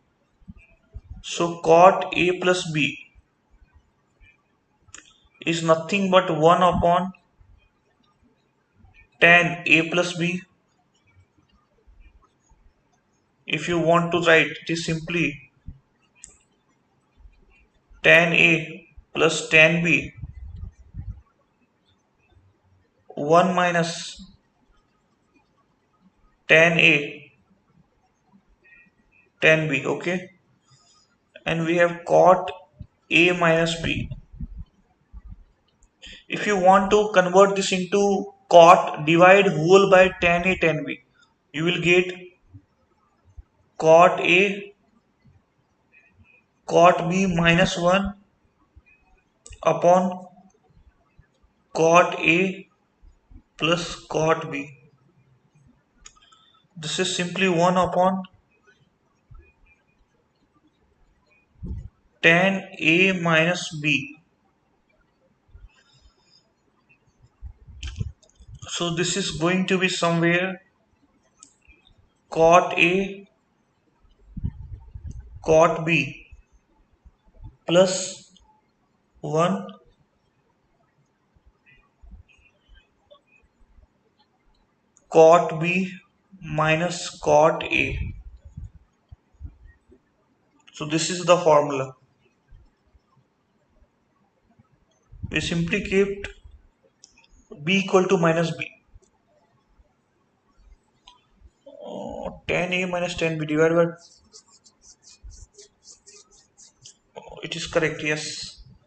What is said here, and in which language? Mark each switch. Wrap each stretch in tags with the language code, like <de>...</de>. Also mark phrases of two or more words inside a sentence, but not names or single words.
<en>So cot A plus B is nothing but 1 upon tan A plus B If you want to write, it is simply tan A plus tan B 1 minus tan A tan B, okay? And we have cot A minus B. If you want to convert this into cot, divide whole by tan A tan B. You will get cot A cot B minus 1 upon cot A plus cot B. This is simply 1 upon tan A minus B. So this is going to be somewhere cot A cot B plus 1 cot B minus cot A. So this is the formula. We simply kept B equal to minus B. Tan A minus tan B divided by, it is correct, yes.</en>